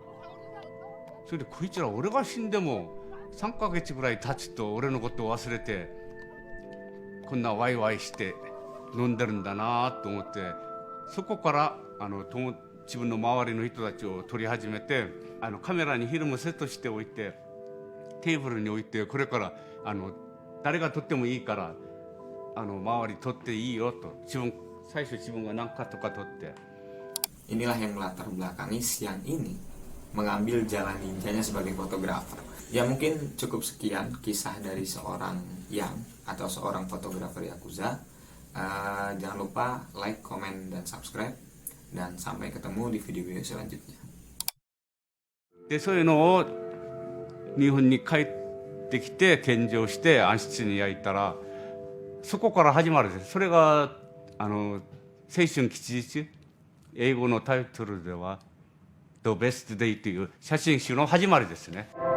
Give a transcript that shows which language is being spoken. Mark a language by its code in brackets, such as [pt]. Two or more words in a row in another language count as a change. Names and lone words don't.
[ja] それでこいつら俺が死んでも3ヶ月ぐらい経つと俺のことを忘れてこんなワイワイして飲んでるんだなと思って、そこから自分の周りの人たちを撮り始めて、カメラにフィルムセットしておいてテーブルに置いて、これから誰が撮ってもいいから周り撮っていいよと、最初自分が何かとか撮って。 [id] Inilah yang melatar belakangi Siang ini mengambil jalan ninjanya sebagai fotografer. Ya mungkin cukup sekian kisah dari seorang Yang atau seorang fotografer Yakuza. Jangan lupa like, komen, dan subscribe. Dan sampai ketemu di video-video selanjutnya. [ja] でそういうのを日本に帰ってきて献上して暗室に焼いたら、そこから始まるんです。それが青春吉日、英語のタイトルでは [en] 「The Best Day」 [ja] という写真集の始まりですね。